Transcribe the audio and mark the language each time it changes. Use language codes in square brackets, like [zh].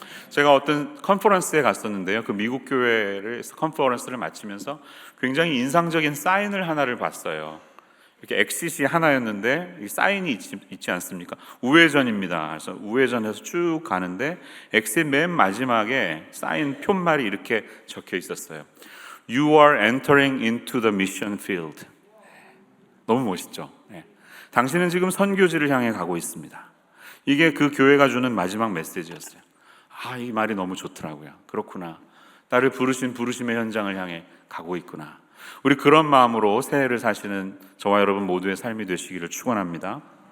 [ko] 제가 어떤 컨퍼런스에 갔었는데요, 그 미국 교회를 컨퍼런스를 마치면서 굉장히 인상적인 사인을 하나를 봤어요. 이렇게 엑싯이 하나였는데 이 사인이 있지 않습니까? 우회전입니다. 그래서 우회전해서 쭉 가는데 엑싯 맨 마지막에 사인 표말이 이렇게 적혀 있었어요. [en] You are entering into the mission field. [ko] 너무 멋있죠? 네. 당신은 지금 선교지를 향해 가고 있습니다. 이게 그 교회가 주는 마지막 메시지였어요. 이 말이 너무 좋더라고요. 그렇구나. 나를 부르신 부르심의 현장을 향해 가고 있구나. 우리 그런 마음으로 새해를 사시는 저와 여러분 모두의 삶이 되시기를 축원합니다.